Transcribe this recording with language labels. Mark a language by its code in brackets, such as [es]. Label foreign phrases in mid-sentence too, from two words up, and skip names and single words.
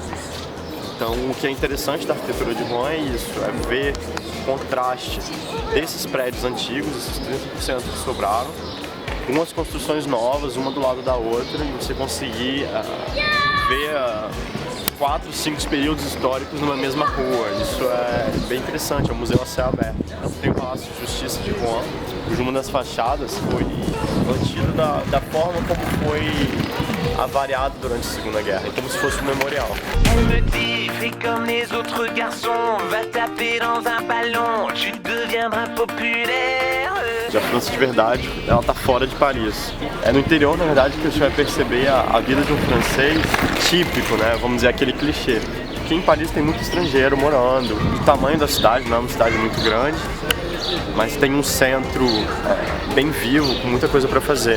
[pt] Então, o que é interessante da arquitetura de Rouen é isso, é ver o contraste desses prédios antigos, esses 30% que sobraram, com as construções novas, uma do lado da outra, e você conseguir ver 4, 5 períodos históricos numa mesma rua. Isso é bem interessante, é um museu a céu aberto. Tem o Palácio de Justiça de Rouen, cuja uma das fachadas foi mantido da forma como foi avariado durante a Segunda Guerra, como se fosse um memorial. [fr] Elle me dit, fais comme les autres garçons, va taper dans un ballon, tu deviendras populaire. [pt] A França de verdade, ela tá fora de Paris. É no interior, na verdade, que você vai perceber a vida de um francês típico, né? Vamos dizer, aquele clichê. Aqui em Paris tem muito estrangeiro morando. O tamanho da cidade não é uma cidade muito grande, mas tem um centro bem vivo, com muita coisa para fazer.